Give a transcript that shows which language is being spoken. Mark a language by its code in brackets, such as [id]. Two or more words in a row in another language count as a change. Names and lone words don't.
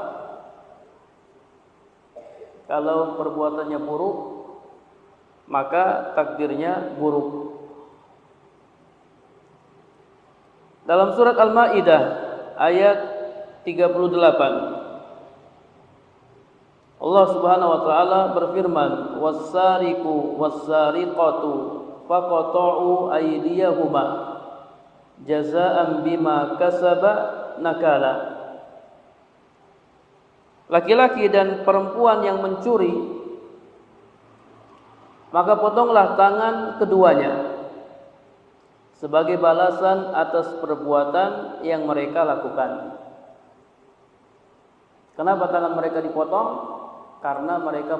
[id] Kalau perbuatannya buruk, maka takdirnya buruk. Dalam surat Al-Maidah ayat 38, Allah [ar] سبحانه وتعالى [id] berfirman, [ar] والسارق والسارقة فاقطعوا أيديهما جزاء بما كسبا نكالا. [id] Laki-laki dan perempuan yang mencuri, maka potonglah tangan keduanya sebagai balasan atas perbuatan yang mereka lakukan. Kenapa tangan mereka dipotong?